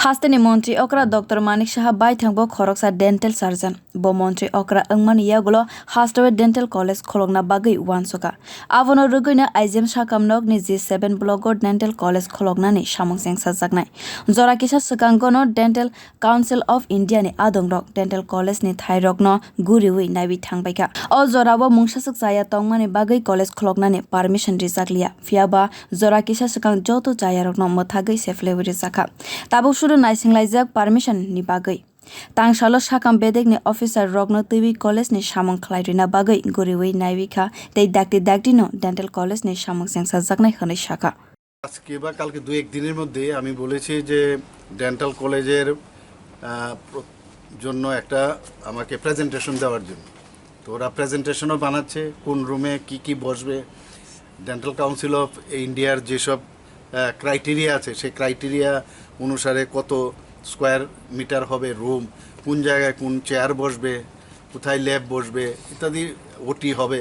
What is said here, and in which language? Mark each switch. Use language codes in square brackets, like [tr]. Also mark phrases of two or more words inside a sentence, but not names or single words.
[trp] Haste ni montri okra Dr.Manik Saha baithang bo khorok sa [en] dental surgeon. [trp] Bo montri okra wangmani yagulo Haste [en] dental college [trp] kholokna bagwi wansukha. Abono rwgwi na IGM Sakham nog ni G7 blogo [en] dental college [trp] kholoknani samung chengsajaknai. Jora kisa sakangono [en] dental council of India [trp] ni adong rok [en] dental college [trp] ni thairok no guriwi naibi thangbaika. O jora bo mungsasuk jaya tongmani bagwi [en] college kholoknani permission [trp] rijak liya. Fiaba jora kisa sakang joto jaya rok no mothagwi seflewi rijaka. Tabuk suru naisinglajak permission ni bagwi. Tangsalo Sakham bedek ni officer rokno tv college ni samung khlairina bagwi guriwi naibika tei dakti no [en] dental college [trp] ni samung chengsajaknai hwnai saka. [bn] আজকে বা কালকে দু এক দিনের মধ্যে আমি বলেছি যে [en] dental college-er [bn] জন্য একটা আমাকে প্রেজেন্টেশন দেওয়ার জন্য। তো ওরা প্রেজেন্টেশনও বানাচ্ছে কোন রুমে কি বসবে, [en] dental council of India-r [bn] যেসব ক্রাইটেরিয়া আছে সেই ক্রাইটেরিয়া অনুসারে কত [en] square meter [bn] হবে রুম, কোন জায়গায় কোন চেয়ার বসবে, কোথায় ল্যাব বসবে ইত্যাদি ওটি হবে।